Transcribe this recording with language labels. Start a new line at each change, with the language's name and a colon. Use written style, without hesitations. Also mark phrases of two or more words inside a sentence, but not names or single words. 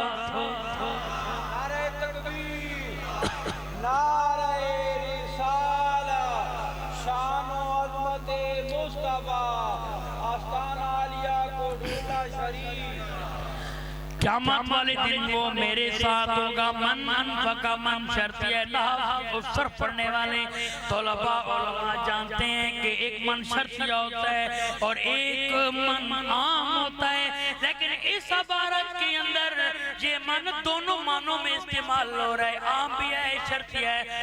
Urdu: نعرہ تکبیر، نعرہ رسالہ، شان و عظمت مصطفیٰ، آستان عالیہ کو ڈھونڈا شریف۔ قیامت والے دن وہ میرے ساتھ ہوگا۔
Arabic: من انفق،
Urdu: من شرطی ہے، لحاظ صرف پڑھنے والے طلباء علماء جانتے ہیں کہ ایک من شرطیہ ہوتا ہے اور ایک من عام ہوتا ہے، لیکن اس عبارت کے اندر یہ من دونوں معنوں میں استعمال ہو رہا ہے، عام بھی ہے، شرطی ہے۔